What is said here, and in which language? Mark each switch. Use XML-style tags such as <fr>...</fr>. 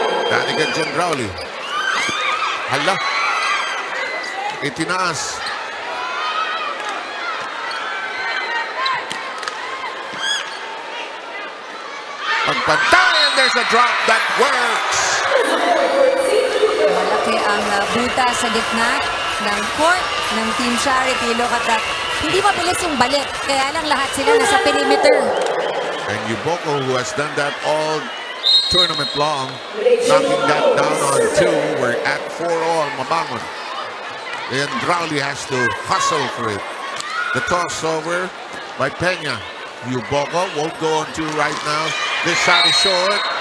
<tl>Danica Gendrauli. Hala. Itinaas. Pagpantay,</tl> <en>and there's a drop that works.</en> <tl>Malaki ang buta sa gitna ng court ng Team Charity.</tl> <en>Look at that.</en> <tl>Hindi mabilis yung balik. Kaya lang lahat sila nasa perimeter.</tl> <en>And Yuboko, who has done that all tournament long, knocking that down on 2. We're at 4-all.</en> <tl>Mabangon.</tl> <en>And Drowley has to hustle for it. The toss over by Peña. Yuboko won't go on 2 right now. This shot is short.</en>